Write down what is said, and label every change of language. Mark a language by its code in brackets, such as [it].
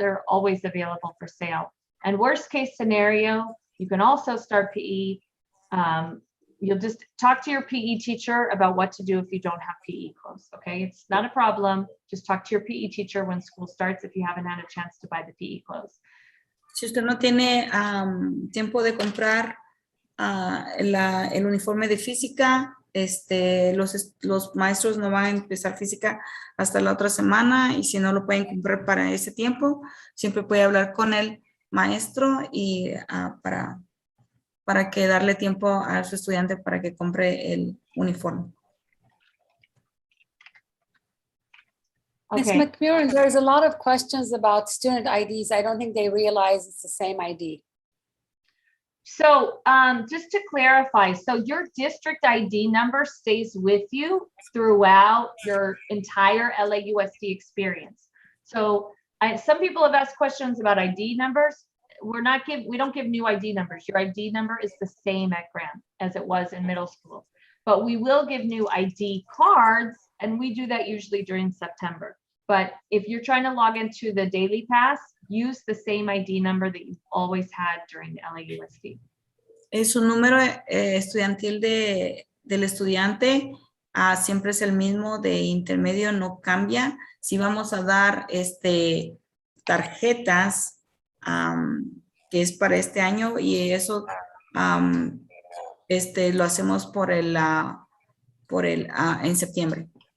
[en] They're always available for sale. And worst case scenario, you can also start PE. You'll just talk to your PE teacher about what to do if you don't have PE clothes, okay? It's not a problem. Just talk to your PE teacher when school starts if you haven't had a chance to buy the PE clothes. [es] Si usted no tiene tiempo de comprar el uniforme de física, los maestros no van a empezar física hasta la otra semana, y si no lo pueden comprar para ese tiempo, siempre puede hablar con el maestro y para que darle tiempo a su estudiante para que compre el uniforme. [en] Ms. Okay. McMurrin, there's a lot of questions about student IDs. I don't think they realize it's the same ID. So just to clarify, so your district ID number stays with you throughout your entire LAUSD experience. So some people have asked questions about ID numbers. We don't give new ID numbers. Your ID number is the same at Grant as it was in middle school, but we will give new ID cards, and we do that usually during September. But if you're trying to log into the Daily Pass, use the same ID number that you've always had during the LAUSD. [es] Su número estudiantil del estudiante siempre es el mismo, de intermedio no cambia. Si vamos a dar tarjetas, que es para este año, y eso lo hacemos en septiembre.